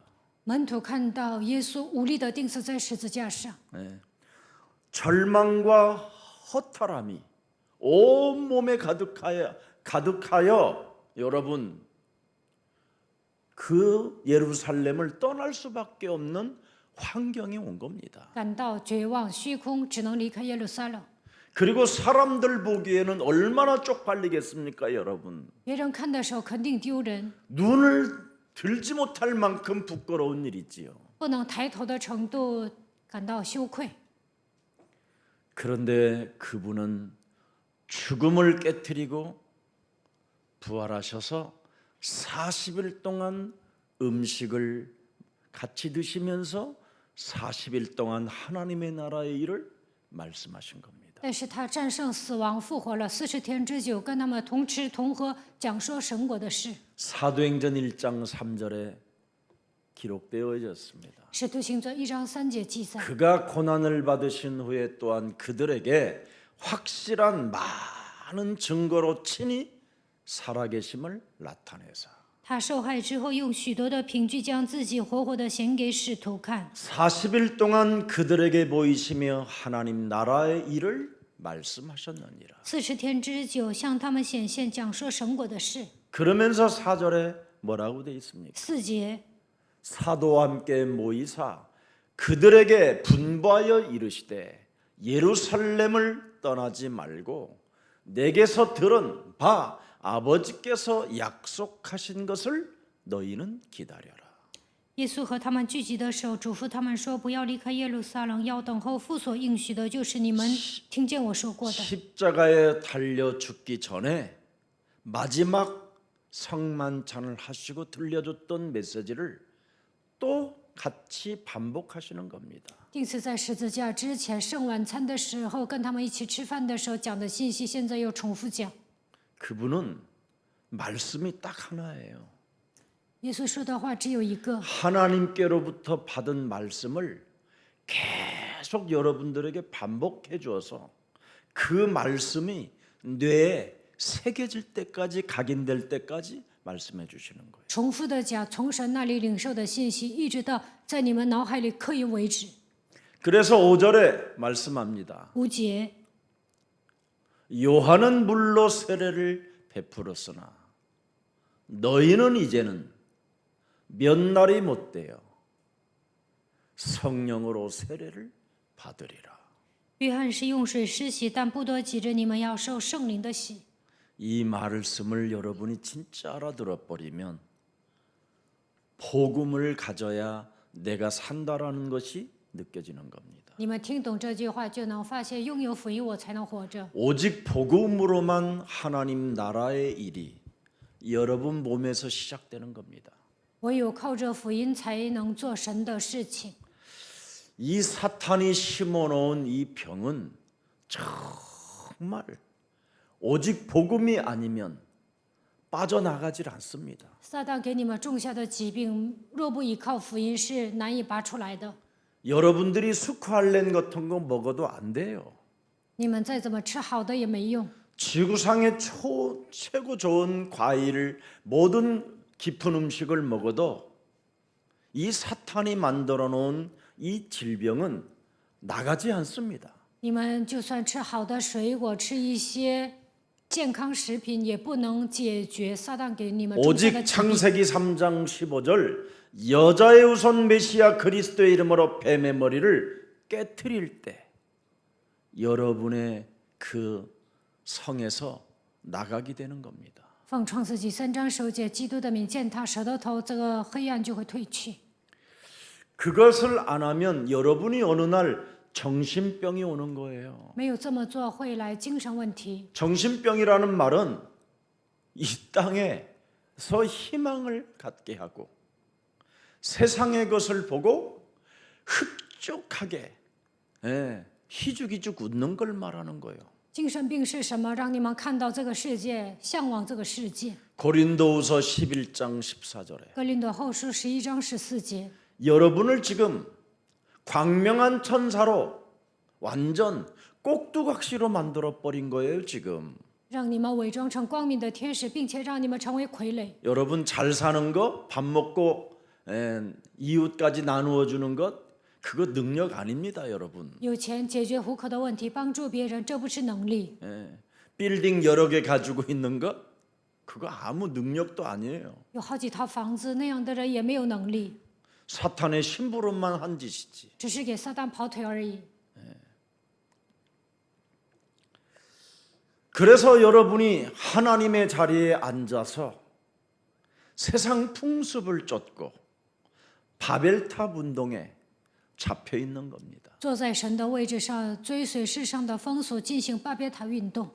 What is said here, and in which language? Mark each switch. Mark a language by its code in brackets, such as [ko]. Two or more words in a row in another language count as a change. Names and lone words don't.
[zh] 门徒看到耶稣无力的钉死在十字架上， [ko] 예. 절망과 허탈함이 온 몸에 가득하여 여러분 그 예루살렘을 떠날 수밖에 없는 환경이 온 겁니다. [zh] 感到绝望虚空，只能离开耶路撒冷。 [ko] 그리고 사람들 보기에는 얼마나 쪽팔리겠습니까, 여러분? [zh] 别人看的时候肯定丢人， [ko] 눈을 들지 못할 만큼 부끄러운 일이지요. [zh] 不能抬头的程度感到羞愧。 [ko] 그런데 그분은 죽음을 깨뜨리고 부활하셔서 40일 동안 음식을 같이 드시면서 40일 동안 하나님의 나라의 일을 말씀하신 겁니다. [zh] 但是他战胜死亡，复活了40天之久，跟他们同吃同喝，讲说神国的事。 [ko] 사도행전 1장 3절에 기록되어 있었습니다. [zh] 使徒行传1章3节记载， [ko] 그가 고난을 받으신 후에 또한 그들에게 확실한 많은 증거로 친히 살아계심을 나타내사 [zh] 他受害之后，用许多的凭据将自己活活的显给使徒看。 [ko] 40일 동안 그들에게 보이시며 하나님 나라의 일을 말씀하셨느니라. [zh] 40 天之久，向他们显现，讲说神国的事。 [ko] 그러면서 4절에 뭐라고 되어 있습니까? [zh] 4节， [ko] 사도와 함께 모이사 그들에게 분부하여 이르시되 예루살렘을 떠나지 말고 내게서 들은 바 아버지께서 약속하신 것을 너희는 기다려라. [zh] 耶稣和他们聚集的时候，嘱咐他们说：“不要离开耶路撒冷，要等候父所应许的，就是你们听见我说过的。 [ko] 십자가에 달려 죽기 전에 마지막 성만찬을 하시고 들려줬던 메시지를 또 같이 반복하시는 겁니다. [zh] 因此，在十字架之前圣晚餐的时候，跟他们一起吃饭的时候讲的信息，现在又重复讲。 [ko] 그분은 말씀이 딱 하나예요. [zh] 耶稣说的话只有一个， [ko] 하나님께로부터 받은 말씀을 계속 여러분들에게 반복해 주어서 그 말씀이 뇌에 새겨질 때까지 각인될 때까지 말씀해 주시는 거예요. [zh] 重复的讲，从神那里领受的信息，一直到在你们脑海里刻印为止。 [ko] 그래서 5절에 말씀합니다. [zh] 5节， [ko] 요한은 물로 세례를 베풀었으나 너희는 이제는 몇 날이 못되어 성령으로 세례를 받으리라. [zh] 约翰是用水施洗，但不多几日，你们要受圣灵的洗。 [ko] 이 말씀을 여러분이 진짜 알아들어 버리면 복음을 가져야 내가 산다라는 것이 느껴지는 겁니다. [zh] 你们听懂这句话，就能发现拥有福音，我才能活着。 [ko] 오직 복음으로만 하나님 나라의 일이 여러분 몸에서 시작되는 겁니다. [zh] 唯有靠着福音，才能做神的事情。 [ko] 이 사탄이 심어놓은 이 병은 정말 오직 복음이 아니면 빠져나가질 않습니다. [zh] 撒旦给你们种下的疾病，若不依靠福音，是难以拔出来的。 [ko] 여러분들이 수크알렌 같은 거 먹어도 안 돼요. [zh] 你们再怎么吃好的也没用。 [ko] 지구상의 최고 좋은 과일을 모든 깊은 음식을 먹어도 이 사탄이 만들어 놓은 이 질병은 나가지 않습니다. [zh] 你们就算吃好的水果，吃一些健康食品，也不能解决撒旦给你们种下的 [ko] 오직 [zh] 疾病。 [ko] 창세기 3장 15절 여자의 후손 메시아 그리스도의 이름으로 뱀의 머리를 깨트릴 때 여러분의 그 성에서 나가게 되는 겁니다. [zh] 奉创世纪3章9节，基督的名践踏舌头头，这个黑暗就会退去。 [ko] 그것을 안 하면 여러분이 어느 날 정신병이 오는 거예요. [zh] 没有这么做，会来精神问题。 [ko] 정신병이라는 말은 이 땅에서 희망을 갖게 하고 세상의 것을 보고 흡족하게 희죽희죽 웃는 걸 말하는 거예요. [zh] 精神病是什么？让你们看到这个世界，向往这个世界。 [ko] 고린도후서 11장 14절에 [zh] 哥林多后书11章14节， [ko] 여러분을 지금 광명한 천사로 완전 꼭두각시로 만들어 버린 거예요, 지금. [zh] 让你们伪装成光明的天使，并且让你们成为傀儡。 [ko] 여러분 잘 사는 거, 밥 먹고 이웃까지 나누어 주는 것 그거 능력 아닙니다, 여러분. [zh] 有钱解决糊口的问题，帮助别人，这不是能力。 [ko] 빌딩 여러 개 가지고 있는 것 그거 아무 능력도 아니에요. [zh] 有好几套房子，那样的人也没有能力， [ko] 사탄의 심부름만 한 짓이지. [zh] 只是给撒旦跑腿而已。 [ko] 그래서 여러분이 하나님의 자리에 앉아서 세상 풍습을 쫓고 바벨탑 운동에 잡혀 있는 겁니다. [zh] 坐在神的位置上，追随世上的风俗，进行巴别塔运动。